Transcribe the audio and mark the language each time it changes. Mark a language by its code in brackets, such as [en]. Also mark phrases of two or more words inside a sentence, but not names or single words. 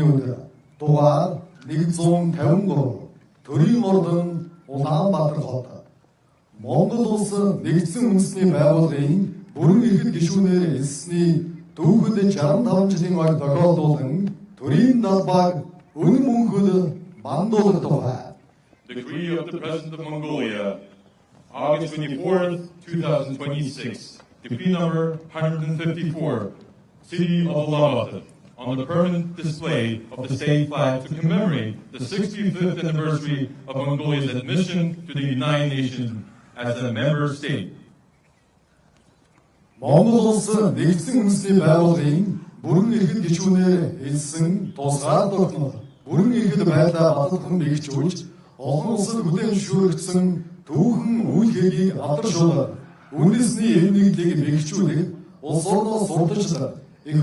[mn] өдөр дугаар 153 төрийн ордон Улаанбаатар хот Монгол улс нэгдсэн үндэсний байгууллагын бүрэн эрхэт гишүүнээр элсний түүхэд 65 жилийн ойг тохиолдуулан төрийн даалбаг үнэн мөнхөд бандуулах тухай. [en] Decree of the President of Mongolia, August 24th, 2026, decree number 154, City of Ulaanbaatar, on the permanent display of the state flag to commemorate the 65th anniversary of Mongolia's admission to the United Nations as a member state. [mn] Монгол улс нэгдсэн үндэсний байгууллагын бүрэн эрхэт гишүүнээр хэлсэн тусгаар тогтнол бүрэн эрхэт байдлаа баталхан нэгжүүлж олон улсад хүлээн зөвшөөрөгдсөн түүхэн үйл хэргийг алдаршуулах үндэсний эв нэгдлийг бэхжүүлэх улс орноо сурталчлах их